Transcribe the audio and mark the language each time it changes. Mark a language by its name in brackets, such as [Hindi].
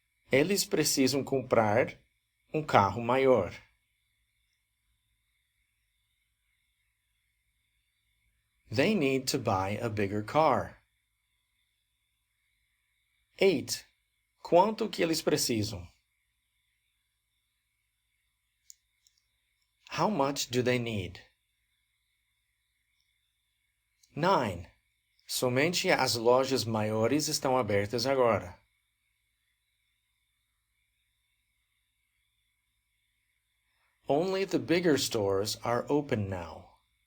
[Portuguese] Eles precisam comprar um carro maior. [English] They need to buy a bigger car. 8. [Portuguese] Quanto que eles precisam? [English] How much do they need? [Portuguese] 9. Somente as lojas maiores estão abertas agora. [English] Only the bigger stores are open now.